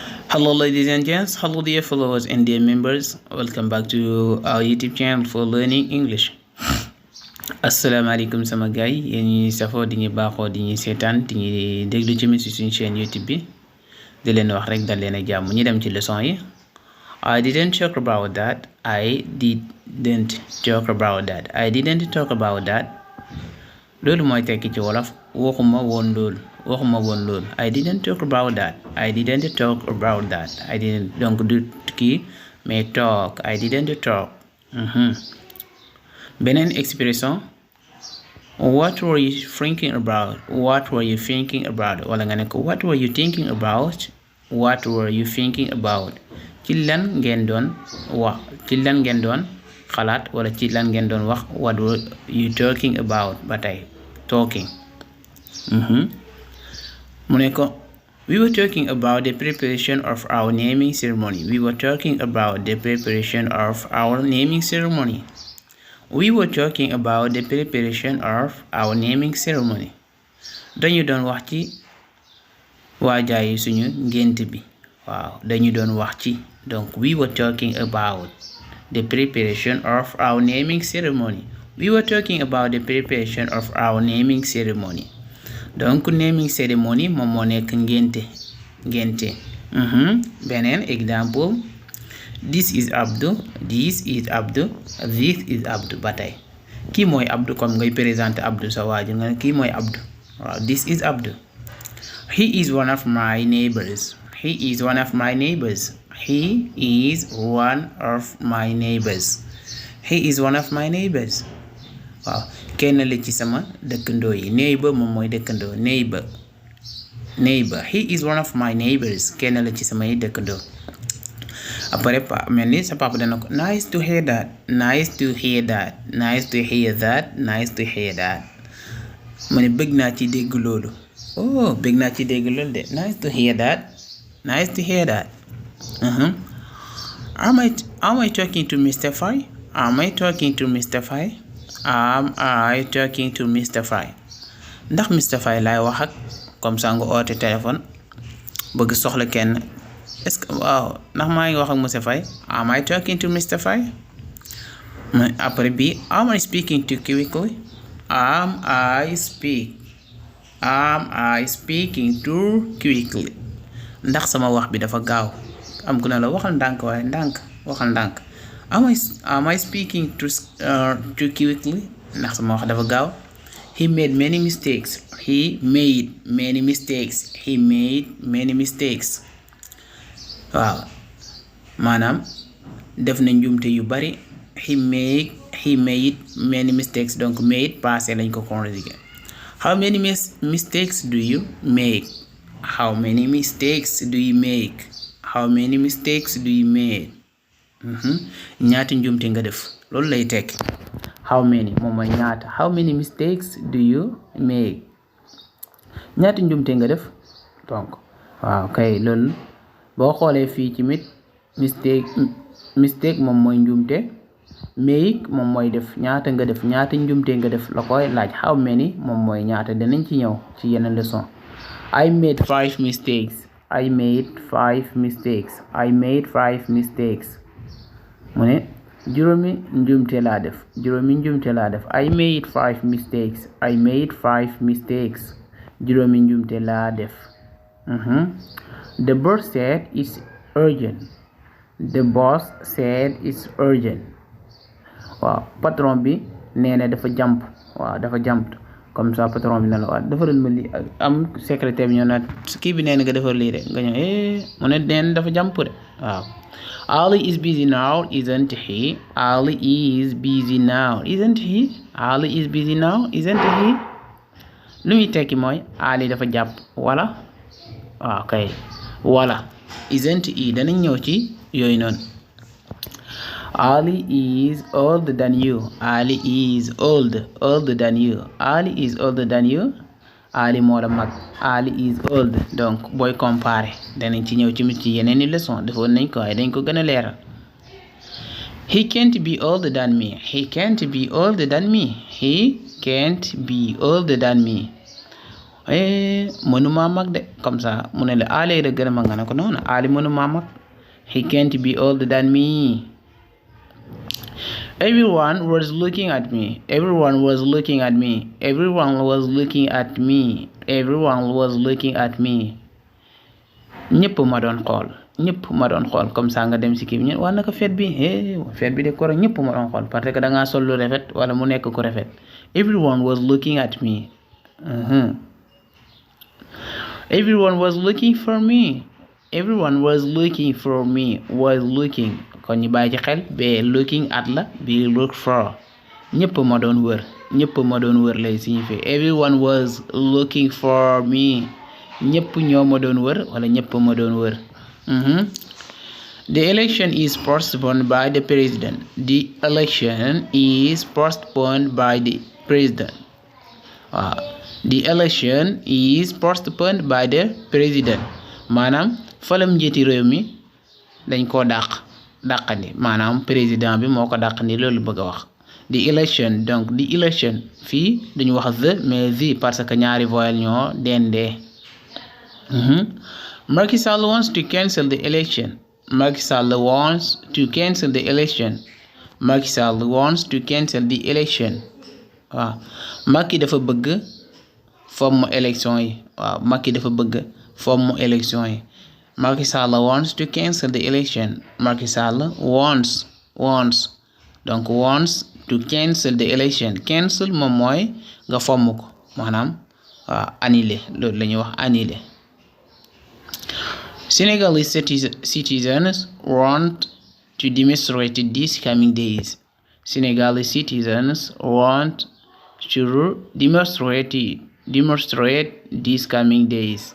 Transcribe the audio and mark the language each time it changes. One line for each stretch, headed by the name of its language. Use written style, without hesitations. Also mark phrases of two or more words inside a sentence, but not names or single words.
English: Hello ladies and gents, hello dear followers and dear members, welcome back to our YouTube channel for learning English.
Wolof: Asalaamaaleykum sama gaay yéen ñi safoo di ñu baaxoo di ñu seetaan di ñu déglu ci suñu chaîne YouTube bi di leen wax rek dal leen ak jàmm ñu dem ci leçon yi.
English: I didn't talk about that. I didn't talk about that.
Wolof: Loolu mooy tekki ci wolof waxuma woon loolu.
English: I didn't talk about that.
Wolof: Donc du kii mais talk.
English: I didn't talk. Beneen expression, what were you thinking about?
Wolof: Wala nga ne ko
English: what were you thinking about?
Wolof: Ci lan ngeen doon xalaat wala ci lan ngeen doon wax.
English: What were you talking about?
Wolof: Ba tey
English: talking.
Wolof: Mu ne ko
English: we were talking about the preparation of our naming ceremony.
Wolof: Dañu doon wax ci waajaayu suñu ngént bi. Waaw dañu doon wax ci.
English: Donc we were talking about the preparation of our naming ceremony.
Wolof: Donc
English: naming ceremony
Wolof: moom moo nekk ngénte. Beneen exemple,
English: this is Abdou.
Wolof: Ba tey kii mooy Abdou, comme ngay présenter Abdou sa waajur nga ne kii mooy Abdou.
English: Waaw this is Abdou. He is one of my neighbors.
Wolof: Waaw kenn la ci sama dëkkandoo yi. Neighbor moom mooy dëkkandoo.
English: Neighbor. He is one of my neighbors.
Wolof: Kenn la ci samay dëkkandoo. Après mel ni sa papa dana ko
English: nice to hear that.
Wolof: Ma ne bëgg naa ci dégg loolu. Oh bëgg naa ci dégg loolu de.
English: Nice to hear that. Am I talking to Mr. Faye?
Wolof: Ndax Mr. Faye laay wax ak
French: comme ça
Wolof: nga oote téléphone bëgg soxla kenn.
French: Est-ce que
Wolof: waaw ndax maa ngi wax ak Mr. Faye?
English: Am I talking to Mr. Faye? Après bi am I speaking too quickly?
Wolof: Ndax sama wax bi dafa gaaw. Am ku ne la waxal ndànk waaye waxal ndànk.
English: Am I speaking too quickly?
Wolof: Ndax sama wax dafa gaaw.
English: He made many mistakes.
Wolof: Waaw maanaam def na njuumte yu bari.
English: He made many mistakes.
Wolof: Donc made passé lañ ko conjugué.
English: How many mistakes do you make?
Wolof: Ñaata njuumte nga def loolu lay tekki.
English: How many
Wolof: moom mooy ñaata.
English: How many mistakes do you make?
Wolof: Ñaata njuumte nga def. Donc waaw kay loolu boo xoolee fii ci mistake moom mooy njuumte. Make moom mooy def ñaata nga def ñaata njuumte nga def la koy laaj.
English: How many
Wolof: moom mooy ñaata danañ ci ñëw ci yeneen leçon.
English: I made 5 mistakes.
Wolof: Mu ne juróomi njuumte laa def.
English: I made 5 mistakes.
Wolof: Juróomi njuumte laa def.
English: The boss said it's urgent.
Wolof: Waaw patron bi nee na dafa jàmp.
French: Comme ça
Wolof: patron bi na la waat defaral ma lii am secrétaire bi ñëw na kii bi nee na nga defar lii de nga ñëw mu ne nee na dafa jàmp de.
English: Waaw Ali is busy now, isn't he?
Wolof: Lu muy tekki mooy Ali dafa jàpp wala. Waaw kay wala
English: isn't he
Wolof: danañ ñëw ci yooyu noonu.
English: Ali is older than you.
Wolof: Ali moo la mag.
English: Ali is old.
Wolof: Donc booy comparer danañ ci ñëw ci yeneen i leçon defoon nañ ko waaye dañ ko gën a leeral.
English: He can't be older than me.
Wolof: mënuma mag de
French: comme ça
Wolof: mu ne la Ali da gën a mag nga ne ko noonu Ali mënuma mag.
English: He can't be older than me. Everyone was looking at me. Everyone was looking at me. Everyone was looking at me. Everyone was looking at me.
Wolof: ñëpp ma doon xool. ñëpp ma doon xool
French: comme ça
Wolof: nga dem si kii bi waa naka fête bi fête bi de koro ñëpp ma doon xool
French: parce que
Wolof: da ngaa sol lu rafet wala mu nekk ku rafet.
English: Everyone was looking at me. Everyone was looking for me. Everyone was looking for me. Was looking
Wolof: kon ñu bàyyi ci xel be
English: looking at
Wolof: la bi
English: look for
Wolof: ñëpp ma doon wër. ñëpp ma doon wër lay signifier.
English: Everyone was looking for me.
Wolof: ñëpp ñoo ma doon wër wala ñëpp ma doon wër.
English: The election is postponed by the president. The election is postponed by the president. The election is postponed by the president.
Wolof: Maanaam falam njiiti réew mi dañ koo dàqandi maanaam président bi moo ko dàqandi loolu bëgg a wax.
English: The election
Wolof: donc
English: the election
Wolof: fii dañu wax the mais the
French: parce que
Wolof: ñaari voyelle ñoo dendee.
English: Macky Sall wants to cancel the election. Macky Sall wants to cancel the election. Macky Sall wants to cancel the election.
Wolof: waaw Macky dafa bëgg fomm élection yi. waaw Macky dafa bëgg fomm élection yi.
English: Macky Sall wants to cancel the election. Macky Sall wants donc wants to cancel the election.
Wolof: Cancel moom mooy nga fomm ko maanaam annuler loolu la ñuy wax annuler.
English: Senegalese citizens want to demonstrate these coming days. Senegalese citizens want to demonstrate these coming days.